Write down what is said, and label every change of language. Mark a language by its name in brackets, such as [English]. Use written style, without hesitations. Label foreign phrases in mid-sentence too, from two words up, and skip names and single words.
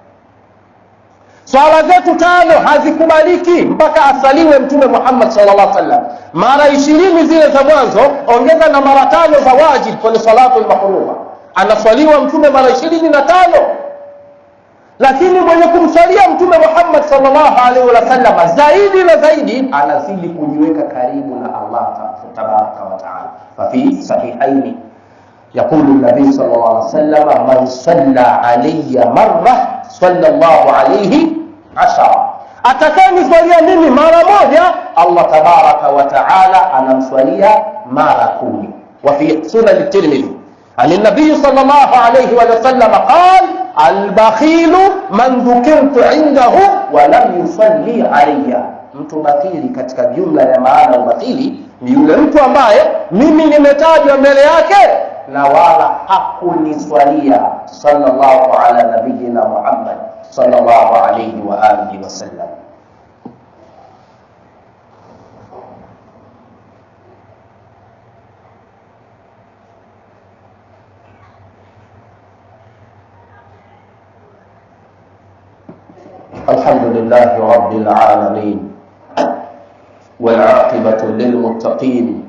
[Swahili] Swala zetu 5 hazikubaliki mpaka asaliwe mtume Muhammad [Arabic] صلى الله عليه وسلم [Swahili] mara 20 zile za mwanzo, ongeza na mara 5 za wajib kwenye [Arabic] الصلاة المفروضة, [Swahili] anaswaliwa mtume mara 25. Lakini mwenye kumswalia mtume Muhammad [Arabic] صلى الله عليه وسلم [Swahili] zaidi na zaidi anazidi kujiweka karibu na [Arabic] الله تبارك وتعالى. ففي الصحيحين يقول النبي صلى الله عليه وسلم من صلى علي مرة صلى الله عليه 10. [Swahili] Atakani swalia mimi mara moja, [Arabic] الله تبارك وتعالى [Swahili] anamswalia mara 10. [Arabic] وفي سنن الترمذي عن النبي صلى الله عليه وسلم قال البخيل من ذكرت عنده ولم يصلي علي. [Swahili] Mtu bakhili katika jumla ya maana ubakhili ni yule mtu ambaye mimi nimetajwa mbele yake na wala hakuniswalia [Arabic] صلى الله على نبينا محمد صلى الله عليه وعلى آله وسلم. الحمد لله رب العالمين والعاقبة للمتقين